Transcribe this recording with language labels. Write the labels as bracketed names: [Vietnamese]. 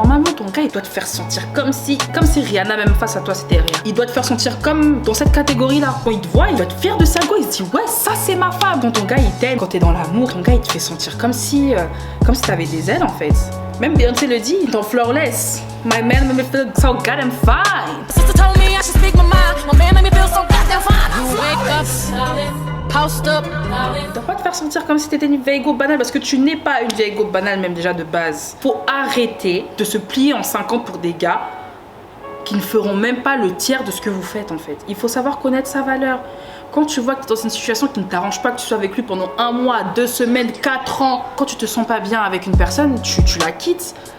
[French] Normalement, ton gars il doit te faire sentir comme si Rihanna même face à toi c'était rien. Il doit te faire sentir comme dans cette catégorie là. Quand il te voit, il doit être fier de sa go. Il se dit ouais, ça c'est ma femme. Quand ton gars il t'aime, quand t'es dans l'amour, ton gars il te fait sentir comme si t'avais des ailes en fait. Même Beyoncé le dit, dans Flawless. [English] My man made me feel so goddamn fine. Sister told me I should speak my mind. My man made me feel so goddamn fine. Wake up. Post up. [French] Tu dois pas te faire sentir comme si t'étais une vieille go banale parce que tu n'es pas une vieille go banale même déjà de base. Faut arrêter de se plier en 50 pour des gars qui ne feront même pas le tiers de ce que vous faites en fait. Il faut savoir connaître sa valeur. Quand tu vois que tu es dans une situation qui ne t'arrange pas, que tu sois avec lui pendant 1 mois, 2 semaines, 4 ans, quand tu te sens pas bien avec une personne, tu la quittes.